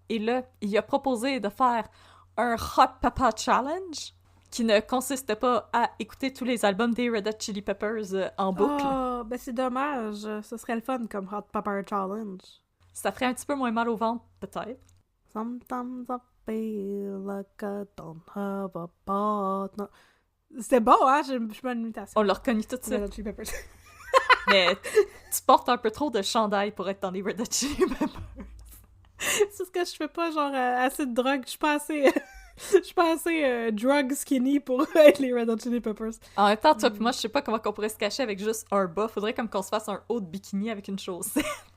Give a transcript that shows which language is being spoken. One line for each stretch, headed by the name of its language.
French: Et là, il a proposé de faire un Hot Pepper Challenge qui ne consiste pas à écouter tous les albums des Red Hot Chili Peppers en boucle. Oh, ben c'est dommage. Ce serait le fun comme Hot Pepper Challenge. Ça ferait un petit peu moins mal au ventre, peut-être.
English: Sometimes I feel like I don't have a partner.
French: C'était bon, hein? J'ai pas une imitation. On l'a reconnu tout de Red suite. Hot Chili Peppers. Mais tu portes un peu trop de chandail pour être dans les Red Hot Chili Peppers. C'est ce que je fais pas, genre, assez de drogue. Je suis pas assez... Je suis pas assez
English: drug skinny
French: pour être les Red Hot Chili Peppers. En même temps, toi pis moi, je sais pas comment on pourrait se cacher avec juste un bas. Faudrait comme qu'on se fasse un haut de bikini avec une chaussette.